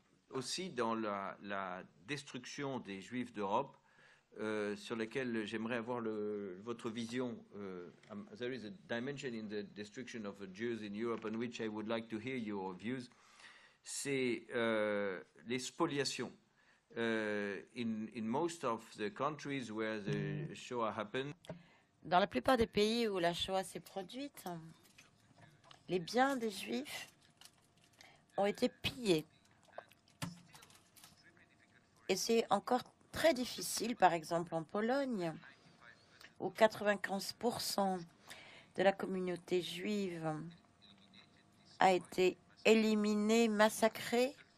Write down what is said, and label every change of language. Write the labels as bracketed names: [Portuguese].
[French] aussi dans la destruction des Juifs d'Europe sur lesquels j'aimerais avoir votre vision. [English] There is a dimension in the destruction of the Jews in Europe on which I would like to hear your views. [French] C'est les spoliations. [English] In most of the countries where the Shoah happened. [French] Dans la plupart des pays où la Shoah s'est produite, les biens des Juifs ont été pillés. Et c'est encore très difficile, par exemple en Pologne, où 95% de la communauté juive a été éliminée, massacrée.